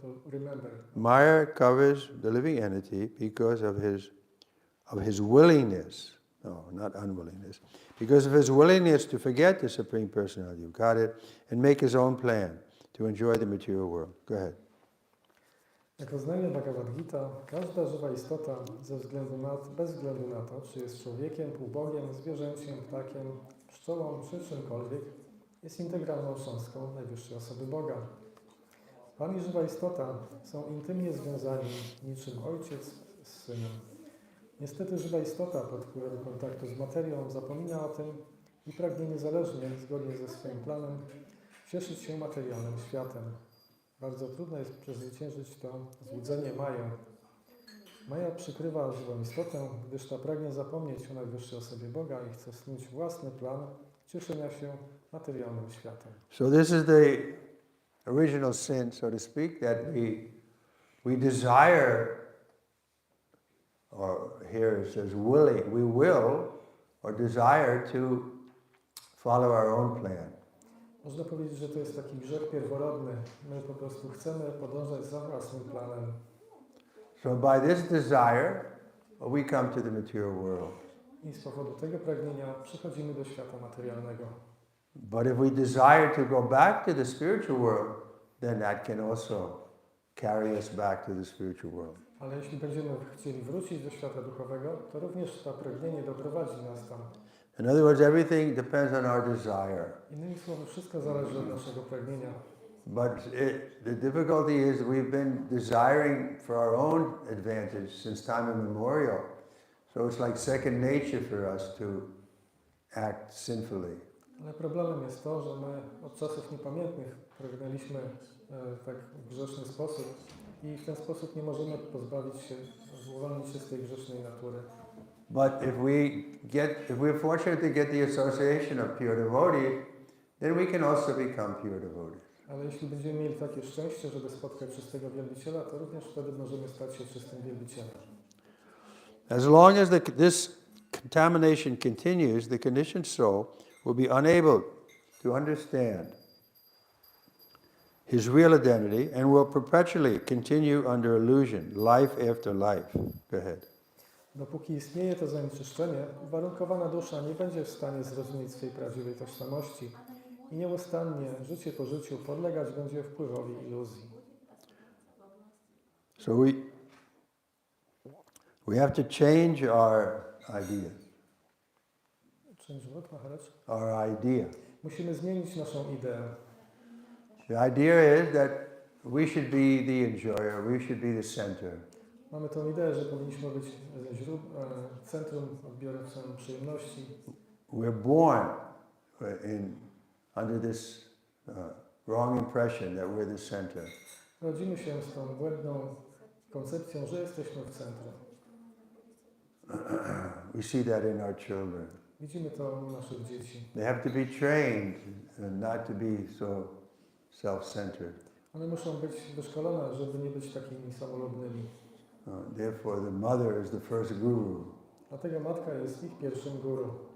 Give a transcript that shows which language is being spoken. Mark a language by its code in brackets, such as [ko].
[en] Remember. Maya covers the living entity because of his willingness, no, not unwillingness, because of his willingness to forget the Supreme Personality of Godhead and make his own plan to enjoy the material world. Go ahead. [pl] Jak oznajmia Bhagavad Gita, każda żywa istota, bez względu na to, czy jest człowiekiem, półbogiem, zwierzęciem, ptakiem, pszczołą czy czymkolwiek, jest integralną cząstką najwyższej osoby Boga. Pan i żywa istota są intymnie związani niczym ojciec z synem. Niestety żywa istota pod wpływem kontaktu z materią zapomina o tym i pragnie niezależnie, zgodnie ze swoim planem, cieszyć się materialnym światem. Bardzo trudno jest przezwyciężyć to złudzenie Mają. Maja przykrywa żywą istotę, gdyż ta pragnie zapomnieć o najwyższej osobie Boga i chce snuć własny plan cieszenia się materialnym światem. [en] So this is the original sin, so to speak, that we desire, or here it says willing, we will or desire to follow our own plan. [pl] Można powiedzieć, że to jest taki grzech pierworodny. My po prostu chcemy podążać za własnym planem. [en] So by this desire, we come to the material world. [pl] I z powodu tego pragnienia przychodzimy do świata materialnego. [en] But if we desire to go back to the spiritual world, then that can also carry us back to the spiritual world. [pl] Ale jeśli będziemy chcieli wrócić do świata duchowego, to również to pragnienie doprowadzi nas tam. [en] In other words, everything depends on our desire. [pl] Innymi słowy, wszystko zależy od naszego pragnienia. [en] But the difficulty is we've been desiring for our own advantage since time immemorial. So it's like second nature for us to act sinfully. [pl] Ale problemem jest to, że my od czasów niepamiętnych pragnęliśmy tak w grzeszny sposób i w ten sposób nie możemy pozbawić się, uwolnić się z tej grzesznej natury. [en] But if we're fortunate to get the association of pure devotees, then we can also become pure devotees. [pl] Ale jeśli będziemy mieli takie szczęście, żeby spotkać czystego wielbiciela, to również wtedy możemy stać się czystym wielbicielem. [en] As long as this contamination continues, the conditioned soul will be unable to understand his real identity and will perpetually continue under illusion, life after life. Go ahead. [pl] Dopóki istnieje to zanieczyszczenie, uwarunkowana dusza nie będzie w stanie zrozumieć swojej prawdziwej tożsamości i nieustannie, życie po życiu, podlegać będzie wpływowi iluzji. [en] So we have to change our idea. Change what, Maharaj? Our idea. [pl] Musimy zmienić naszą ideę. [en] The idea is that we should be the enjoyer, we should be the center. [pl] Mamy tą ideę, że powinniśmy być centrum, odbiorcą przyjemności. [en] We're born under this wrong impression that we're the center. [pl] Rodzimy się z tą błędną koncepcją, że jesteśmy w centrum. [en] We see that in our children. [pl] Widzimy to u naszych dzieci. [en] They have to be trained not to be so self-centered. [pl] One muszą być wyszkolone, żeby nie być takimi samolubnymi. [en] Therefore, the mother is the first guru. [pl] Dlatego matka jest ich pierwszym guru.